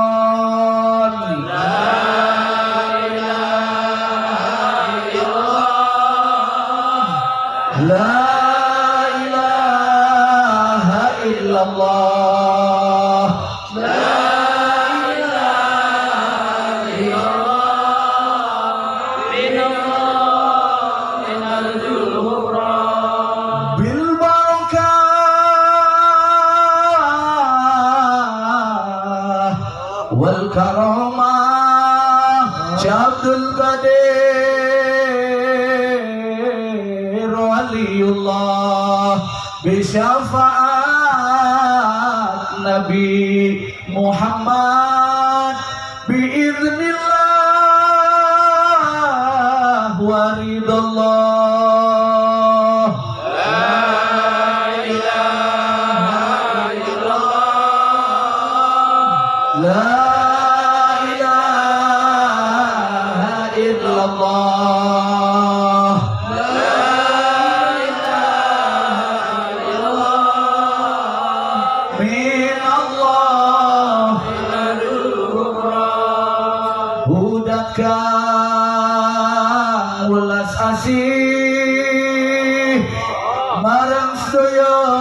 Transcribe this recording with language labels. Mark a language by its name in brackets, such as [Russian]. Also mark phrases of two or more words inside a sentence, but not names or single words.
[Arabic] لا إله إلا الله. لا إله إلا الله. من الله من الغفران. بالبركة والكرامة شيخ عبد القادر ولي الله بشفاعة نبي محمد بإذن الله ورضا الله. لا إله إلا الله. لا إله إلا الله. [Javanese] Kang ulas asih marang sedaya